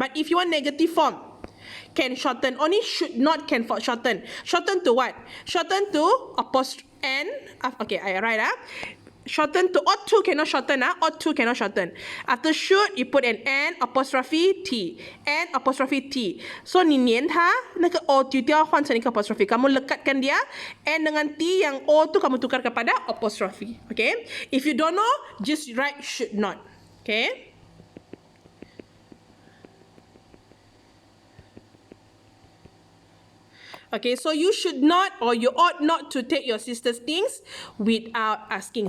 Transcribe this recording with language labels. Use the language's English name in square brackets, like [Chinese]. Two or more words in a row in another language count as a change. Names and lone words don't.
[English] But if you want negative form, can shorten. Only should not can shorten. Shorten to what? Shorten to apostrophe n. Okay, I write shorten to ought to cannot shorten. Ought to cannot shorten. After should, you put an n apostrophe t. N apostrophe t. So [Chinese] 你粘它那个 o 丢掉换成一个 apostrophe. [Malay] Kamu lekatkan dia n dengan t yang o tu kamu tukar kepada apostrophe. [English] Okay? If you don't know, just write should not. Okay? Okay, so you should not or you ought not to take your sister's things without asking.